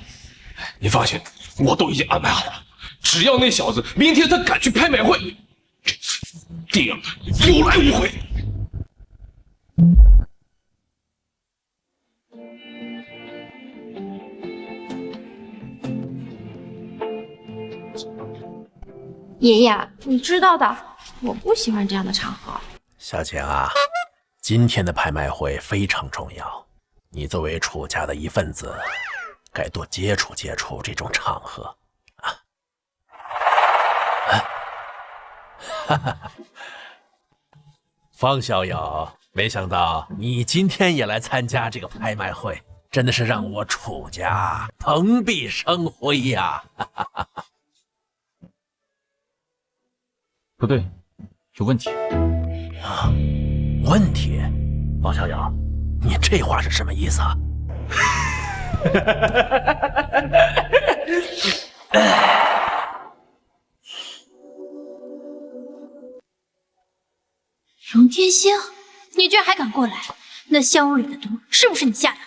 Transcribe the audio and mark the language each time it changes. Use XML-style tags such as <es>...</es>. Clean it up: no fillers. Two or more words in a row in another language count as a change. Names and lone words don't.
<zh>您放心，我都已經安排好了。只要那小子明天他敢去拍賣會，這次定有來無回。爷爷，你知道的，我不喜歡這樣的場合。小晴啊，今天的拍賣會非常重要，你作為楚家的一份子，該多接觸接觸這種場合啊！哈哈，方逍遙，沒想到你今天也來參加這個拍賣會，真的是讓我楚家蓬蓽生輝呀！不對，有問題。啊，問題？方逍遙，你這話是什麼意思啊？荣天星，你居然還敢過來？那香爐裡的毒是不是你下的？</zh>